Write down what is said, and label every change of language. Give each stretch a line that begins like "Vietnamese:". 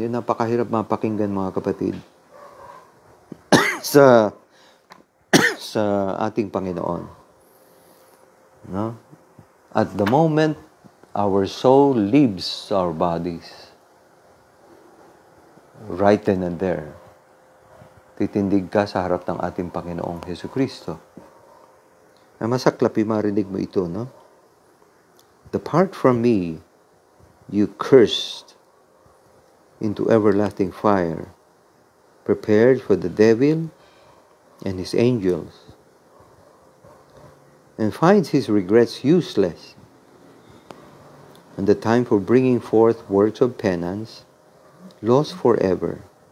Filipino: Yun, napakahirap mapakinggan, mga kapatid. sa ating Panginoon. No?
English: At the moment, our soul leaves our bodies. Right then and there.
Filipino: Titindig ka sa harap ng ating Panginoong Jesucristo. Masaklap yung marinig mo ito, no?
English: Depart from me, you cursed, into everlasting fire, prepared for the devil and his angels, and finds his regrets useless, and the time for bringing forth works of penance lost forever.